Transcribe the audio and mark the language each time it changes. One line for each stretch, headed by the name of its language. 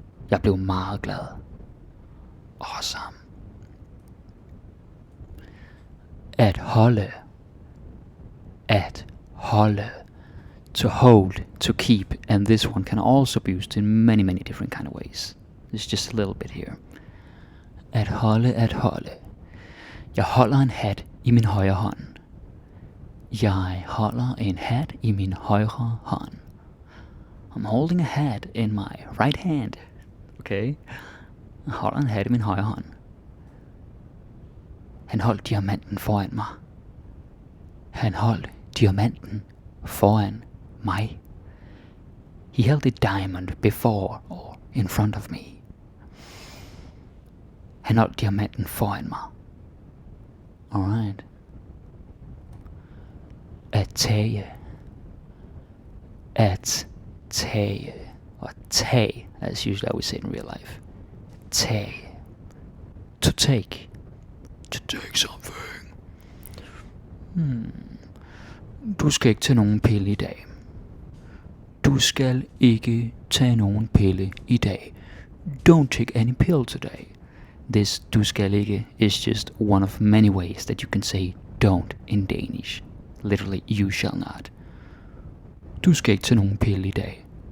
Danish: Jeg blev meget glad. Awesome. At holde. At holde.
English: To hold, to keep, and this one can also be used in many, many different kind of ways. There's just a little bit here.
Danish: At holde, at holde. Jeg holder en hat i min højre hånd. Jeg holder en hat i min højre hånd.
English: I'm holding a hat in my right hand. Okay?
Danish: Jeg holder en hat i min højre hånd. Han holdt diamanten foran mig. Han holdt diamanten foran mig.
English: He held a diamond before or in front of me.
Danish: Han holdt diamanten foran mig. Alright. At tage. At tage.
English: Or tage, as usually I would say in real life. Tage. To take. To take something.
Danish: Du skal ikke tage nogen pille i dag. Du skal ikke tage nogen pille i dag.
English: Don't take any pill today. This
Danish: du skal ikke
English: is just one of many ways that you can say don't in Danish. Literally, you shall not.
Danish: Du skal ikke tage nogen pille i dag.